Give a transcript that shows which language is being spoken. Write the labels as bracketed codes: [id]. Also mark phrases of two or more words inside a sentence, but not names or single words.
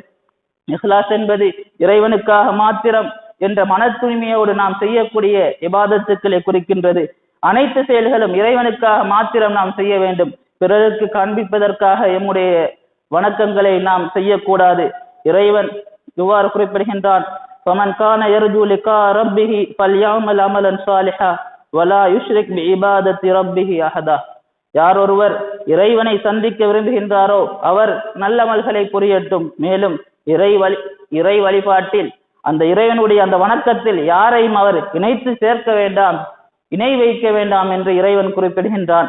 [ta] இஹ்லாஸ் என்பது இறைவனுக்காக மாத்திரம் என்ற மன தூய்மையோடு நாம் செய்யக்கூடிய இபாதத்துக்களை குறிக்கின்றது. அனைத்து செயல்களும் இறைவனுக்காக மாத்திரம் நாம் செய்ய வேண்டும், பிறருக்கு காண்பிப்பதற்காக எம்முடைய வணக்கங்களை நாம் செய்யக்கூடாது. இறைவன் இவ்வாறு குறிப்பிடுகின்றான், [ar] فَمَنْ كَانَ يَرْجُو لِقَاءَ رَبِّهِ فَلْيَعْمَلْ عَمَلًا صَالِحًا وَلَا يُشْرِكْ بِعِبَادَةِ رَبِّهِ أَحَدًا. [ta] யார் ஒருவர் இறைவனை சந்திக்க விரும்புகின்றாரோ அவர் நல்ல அமல்களை புரியட்டும், மேலும் இறை வழிபாட்டில் அந்த இறைவனுடைய அந்த வணக்கத்தில் யாரையும் அவர் இணைத்து சேர்க்க வேண்டாம், இணை வைக்க வேண்டாம் என்று இறைவன் குறிப்பிடுகின்றான்.